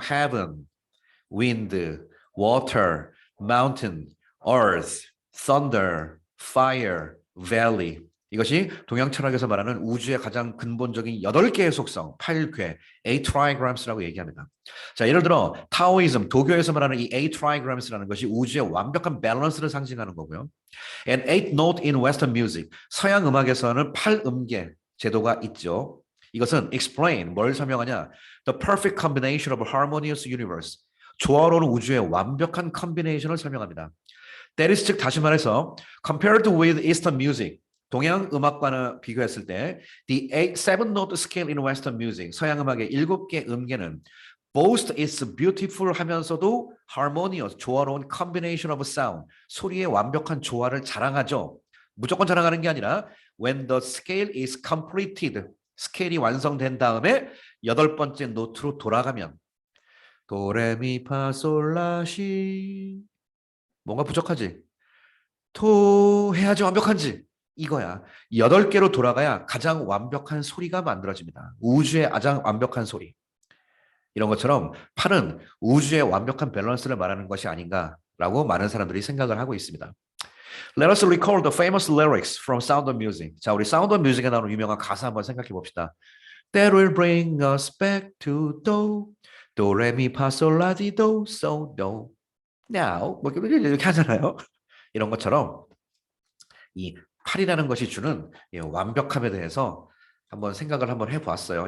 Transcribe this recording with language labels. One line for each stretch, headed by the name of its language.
English: Heaven, Wind, Water, Mountain, Earth, Thunder, Fire, Valley.
Korean: 이것이 동양 철학에서 말하는 우주의 가장 근본적인 8개의 속성, 8궤, eight trigrams라고 얘기합니다. 자, 예를 들어 타오이즘, 도교에서 말하는 이 eight trigrams라는 것이 우주의 완벽한 밸런스를 상징하는 거고요.
English: And eight note in Western music,
Korean: 서양 음악에서는 8음계 제도가 있죠. 이것은 explain, 뭘 설명하냐?
English: The perfect combination of a harmonious universe,
Korean: 조화로운 우주의 완벽한 컨비네이션을 설명합니다.
English: That is
Korean: 즉 다시 말해서
English: compared with Eastern music,
Korean: 동양 음악과는 비교했을 때
English: the seven note scale in Western music,
Korean: 서양 음악의 7개 음계는
English: boast its beautiful
Korean: 하면서도
English: harmonious,
Korean: 조화로운
English: combination of sound,
Korean: 소리의 완벽한 조화를 자랑하죠. 무조건 자랑하는 게 아니라
English: when the scale is completed,
Korean: 스케일이 완성된 다음에 8번째 노트로 돌아가면 도레미파솔라시 뭔가 부족하지? 토 해야지 완벽한지 이거야. 8개로 돌아가야 가장 완벽한 소리가 만들어집니다. 우주의 가장 완벽한 소리. 이런 것처럼 팔은 우주의 완벽한 밸런스를 말하는 것이 아닌가라고 많은 사람들이 생각을 하고 있습니다.
English: Let us recall the famous lyrics from Sound of Music.
Korean: 자, 우리 Sound of Music에 나오는 유명한 가사 한번 생각해 봅시다.
English: That will bring us back to do, do, re, mi, fa, sol, la, ti, do, so, do.
Korean: Now, 뭐 이렇게 하잖아요. 이런 것처럼 이 팔이라는 것이 주는 완벽함에 대해서 한번 생각을 한번 해보았어요.